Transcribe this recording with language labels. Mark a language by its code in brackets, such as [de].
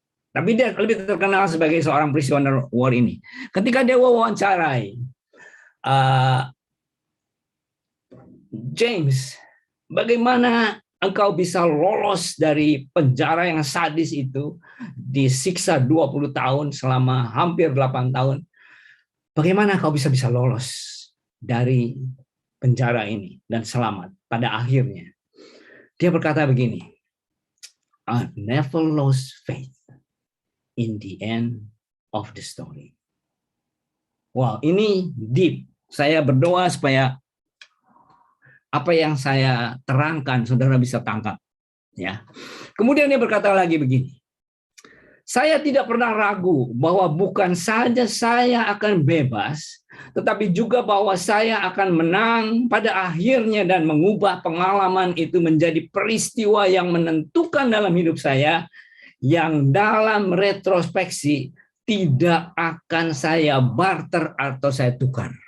[id] Tapi dia lebih terkenal sebagai seorang [en] prisoner war [id] ini. Ketika dia wawancarai, James, bagaimana engkau bisa lolos dari penjara yang sadis itu, disiksa 20 tahun selama hampir 8 tahun. bagaimana kau bisa lolos dari penjara ini dan selamat pada akhirnya? Dia berkata begini, [en] I never lost faith in the end of the story. [id] Wow, ini deep. Saya berdoa supaya apa yang saya terangkan saudara bisa tangkap. Ya. Kemudian dia berkata lagi begini, saya tidak pernah ragu bahwa bukan saja saya akan bebas, tetapi juga bahwa saya akan menang pada akhirnya dan mengubah pengalaman itu menjadi peristiwa yang menentukan dalam hidup saya, yang dalam retrospeksi tidak akan saya barter atau saya tukar.